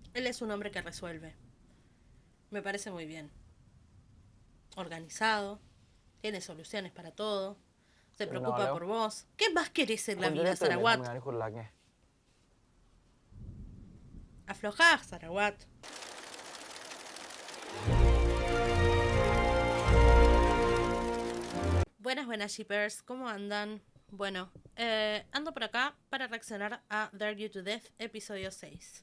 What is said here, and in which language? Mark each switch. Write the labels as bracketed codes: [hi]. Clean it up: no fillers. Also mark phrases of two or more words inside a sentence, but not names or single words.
[es] Él es un hombre que resuelve. Me parece muy bien. Organizado, tiene soluciones para todo, se [th] ตื่นนอนแล้ [es] preocupa [th] ว [es] por vos. ¿Qué más querés en [th] คุ [es] la [th] ณจะ [es] vida, [th] ได้ตื่นไป [es] Sarawat? [th] ทำงานที่คุณรักไง [es] Aflojá, Sarawat. Buenas, buenas, shippers. ¿Cómo andan? Bueno, ando por acá para reaccionar a Dare You to Death, episodio 6.